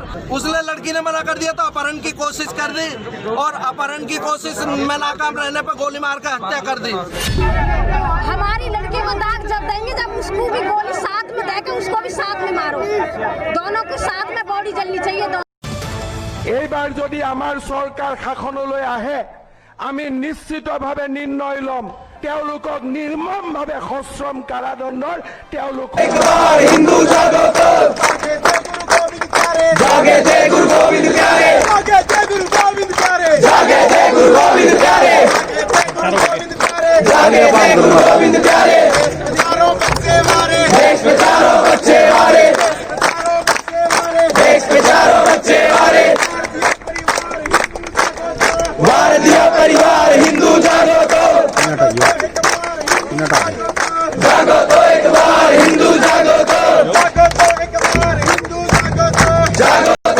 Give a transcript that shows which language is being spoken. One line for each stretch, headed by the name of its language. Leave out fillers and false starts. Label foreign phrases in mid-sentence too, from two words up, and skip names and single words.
Hindi: उसने लड़की ने मना कर दिया तो अपहरण की कोशिश कर दी और अपहरण की कोशिश में नाकाम रहने पर गोली मार कर हत्या कर दी। हमारी लड़की को दाग जब देंगे जब उसको भी गोली साथ में देके उसको भी साथ में मारो। दोनों को साथ में बॉडी जलनी चाहिए।
Assamese: এইবাৰ যদি আমাৰ চৰকাৰ শাসনলৈ আহে আমি নিশ্চিতভাৱে নিৰ্ণয় ল'ম তেওঁলোকক নিৰ্মমভাৱে সশ্ৰম কাৰাদণ্ডৰ হিন্দু জাগত
Hindi: जागे जय गुरु गोविंद प्यारे जागे जय गुरु गोविंद प्यारे जागे जय गुरु गोविंद प्यारे जागे जय गुरु गोविंद प्यारे हजारों बच्चे मारे देश में चारों बच्चे मारे देश में चारों बच्चे मारे भारतीय परिवार हिंदू जागो तो एक बार हिंदू जागो तो एक बार हिंदू जागो तो जागो तो